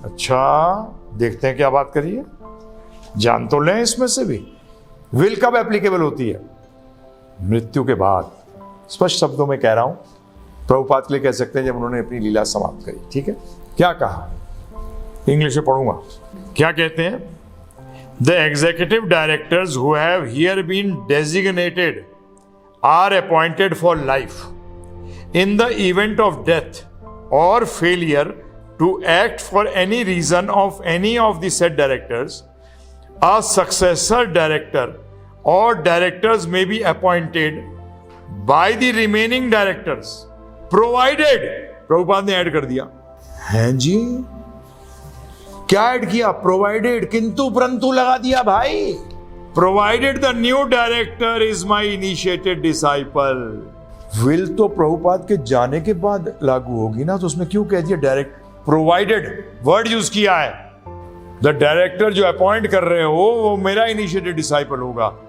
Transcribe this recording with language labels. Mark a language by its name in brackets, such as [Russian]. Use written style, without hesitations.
[Hindi] अच्छा, देखते हैं क्या बात करी है, जान तो लें इसमें से भी. विल कब एप्लीकेबल होती है? मृत्यु के बाद. स्पष्ट शब्दों में कह रहा हूं, प्रभुपाद के लिए कह सकते हैं जब उन्होंने अपनी लीला समाप्त करी. ठीक है, क्या कहा? इंग्लिश में पढ़ूंगा. क्या कहते हैं? [English] The executive directors who have here been designated are appointed for life. In the event of death or failure to act for any reason of any of the said directors, a successor director or directors may be appointed by the remaining directors, provided, [Hindi] Prabhupada ने add कर दिया. हैं जी, क्या add किया? [English] provided, [Hindi] किंतु परंतु लगा दिया भाई. [English] Provided the new director is my initiated disciple. [Hindi] Will तो प्रभुपाद के जाने के बाद लागू होगी ना, तो उसमें क्यों कह दिया डायरेक्ट? प्रोवाइडेड वर्ड यूज किया है. द डायरेक्टर जो अपॉइंट कर रहे हो वो मेरा इनिशिएटेड डिसाइपल होगा.